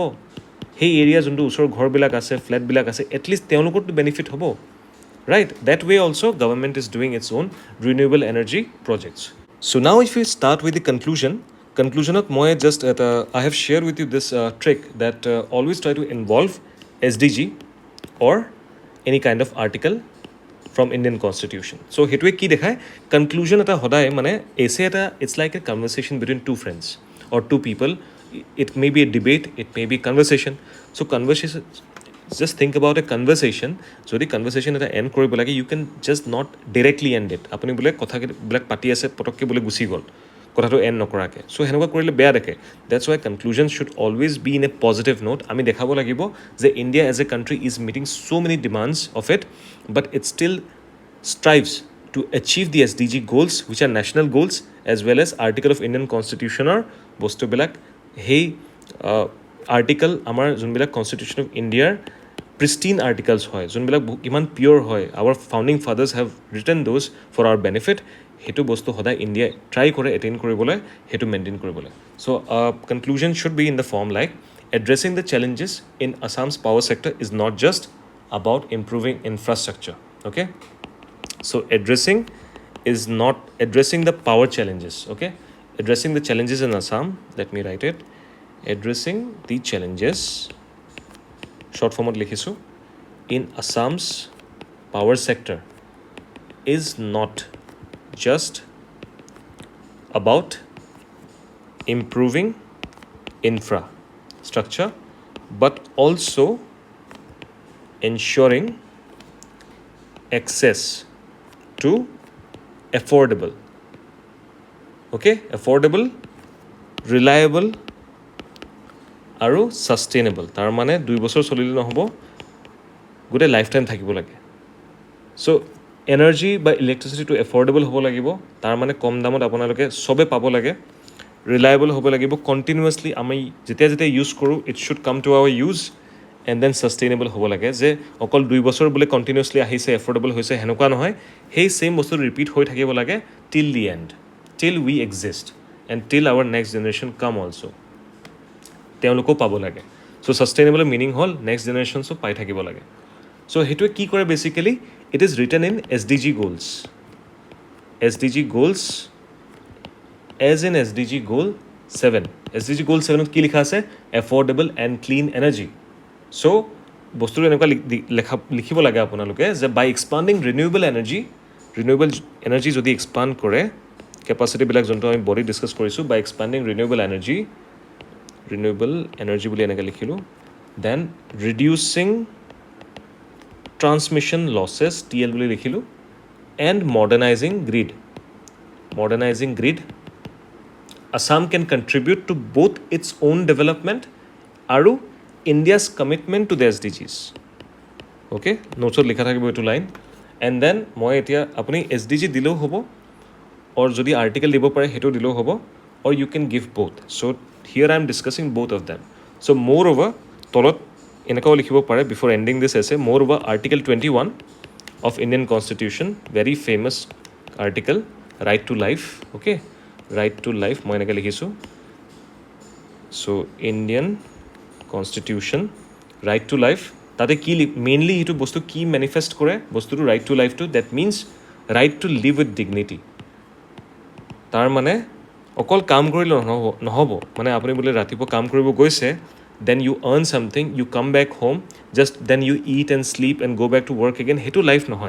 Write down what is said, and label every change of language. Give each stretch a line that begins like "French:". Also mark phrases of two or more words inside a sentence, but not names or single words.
Assamese: সেই এৰিয়া যোনটো ওচৰৰ ঘৰবিলাক আছে, ফ্লেটবিলাক আছে, এটলিষ্ট তেওঁলোকৰতো বেনিফিট হ'ব, ৰাইট?
English: that way also government is doing its own renewable energy projects. so now if you start with the conclusionত মই just এটা I have share with you this trick that always try to involve SDG or any kind of article from Indian Constitution.
Assamese: So সেইটোৱে কি দেখায়, কনক্লুজন এটা সদায় মানে এছে এটা,
English: it's like a conversation between two friends or two people. It may be a debate, it may be conversation. So conversation, just think about a conversation.
Assamese: যদি conversation এটা end কৰিব লাগে,
English: you can just not directly end it.
Assamese: আপুনি বোলে কথাবিলাক পাতি আছে, পটককৈ বোলে গুচি গ'ল, কথাটো এণ্ড নকৰাকৈ. চ' সেনেকুৱা কৰিলে বেয়া দেখে.
English: that's why conclusion should always be in a positive note.
Assamese: আমি দেখাব লাগিব যে
English: India as a country is meeting so many demands of it, but it still strives to achieve the SDG goals, which are national goals, as well as article of Indian Constitution বস্তুবিলাক.
Assamese: সেই আৰ্টিকল আমাৰ যোনবিলাক
English: Constitution of Indiaৰ pristine articles
Assamese: হয়, যোনবিলাক ইমান পিয়'ৰ হয়,
English: our founding fathers have written those for our benefit,
Assamese: সেইটো বস্তু সদায় ইণ্ডিয়াই ট্ৰাই কৰে এটেইন কৰিবলৈ, সেইটো মেইনটেইন কৰিবলৈ.
English: so conclusion should be in the form like addressing the challenges in Assam's power sector is not just about improving infrastructure. Okay, so addressing is not addressing the power challenges. Okay, addressing the challenges in Assam, let me write it, addressing the challenges, short form likhisu, in Assam's power sector is not just about improving infrastructure, but also ensuring access to affordable, reliable আৰু sustainable.
Assamese: তাৰ মানে 2 বছৰ চলিলে নহ'ব, গোটেই লাইফ টাইম থাকিব লাগে. চ' এনাৰ্জি বা ইলেক্ট্ৰিচিটিটো এফৰ্ডেবল হ'ব লাগিব, তাৰ মানে কম দামত আপোনালোকে চবে পাব লাগে, ৰিলায়েবল হ'ব লাগিব, কণ্টিনিউৱাছলি আমি যেতিয়া ইউজ কৰোঁ
English: it should come to our use, and then
Assamese: ছাষ্টেইনেবল হ'ব লাগে. যে অকল 2 বছৰ বোলে কণ্টিনিউৱাছলি আহিছে, এফৰ্ডেবল হৈছে, সেনেকুৱা নহয়. সেই ছেইম বস্তুটো ৰিপিট হৈ থাকিব লাগে
English: till the end, till we exist and till our next generation come also',
Assamese: তেওঁলোকেও পাব লাগে. চ'
English: sustainable meaning
Assamese: হ'ল
English: next generationছো
Assamese: পাই থাকিব লাগে. চ' সেইটোৱে কি কৰে বেচিকেলি,
English: it is written in SDG goals. SDG goals as in SDG goal 7.
Assamese: SDG goal 7ত কি লিখা আছে,
English: affordable and clean energy.
Assamese: চ' বস্তুটো এনেকুৱা লিখিব লাগে আপোনালোকে যে
English: by expanding renewable energy
Assamese: যদি এক্সপাণ্ড কৰে, কেপাচিটিবিলাক যোনটো আমি বডি ডিছকাছ কৰিছোঁ,
English: by expanding renewable
Assamese: এনাৰ্জি বুলি এনেকৈ লিখিলোঁ,
English: then reducing transmission losses,
Assamese: TL বুলি লিখিলোঁ,
English: and modernizing grid, Assam can contribute to both its own development
Assamese: আৰু
English: India's commitment to the SDGs.
Assamese: Okay, নোটছত লিখা থাকিব এইটো লাইন.
English: and then
Assamese: মই এতিয়া আপুনি SDG দিলেও হ'ব, or যদি আৰ্টিকেল দিব পাৰে সেইটো দিলেও হ'ব,
English: or you can give both. So here I am discussing both of them. So moreover,
Assamese: তলত এনেকুৱাও লিখিব পাৰে
English: before ending this essay, moreover Article 21 of Indian Constitution, very famous article, right to life.
Assamese: Okay,
English: right to life
Assamese: মই এনেকৈ লিখিছোঁ. চ'
English: Indian Constitution right to life,
Assamese: তাতে কি মেইনলি এইটো বস্তু কি মেনিফেষ্ট কৰে বস্তুটো,
English: right to lifeটো, that means right to live with dignity.
Assamese: তাৰ মানে অকল কাম কৰিলে নহ'ব, মানে আপুনি বোলে ৰাতিপুৱা কাম কৰিব গৈছে,
English: then you earn something, you come back home, just then you eat and sleep and go back to work again,
Assamese: সেইটো লাইফ নহয়.